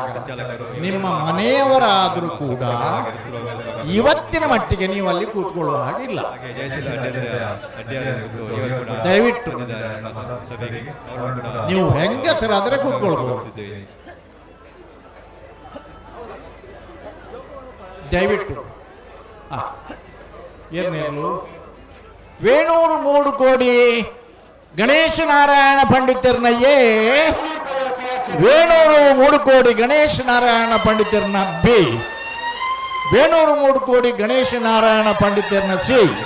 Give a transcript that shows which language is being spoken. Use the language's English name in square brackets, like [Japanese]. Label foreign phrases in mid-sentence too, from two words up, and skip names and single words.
[Kannada] ನಿಮ್ಮ ಮನೆಯವರಾದರೂ ಕೂಡ ಇವತ್ತಿನ ಮಟ್ಟಿಗೆ ನೀವು ಅಲ್ಲಿ ಕೂತ್ಕೊಳ್ಳುವ ಹಾಗಿಲ್ಲ. ದಯವಿಟ್ಟು ನೀವು ಹೆಂಗಸರಾದರೆ ಕೂತ್ಕೊಳ್ಬಹುದು. [Tulu] ದಯವಿಟ್ಟು ಏನಿರಲು ವೇಣೂರು 3 ಕೋಡಿ ಗಣೇಶ ನಾರಾಯಣ ಪಂಡಿತರ್ನಯ್ಯೇ, ವೇಣೂರು 3 ಕೋಡಿ ಗಣೇಶ ನಾರಾಯಣ ಪಂಡಿತರ್ನ ಬಿ, ವೇಣೂರು 3 ಕೋಡಿ ಗಣೇಶ ನಾರಾಯಣ ಪಂಡಿತರ್ನ ಸಿ,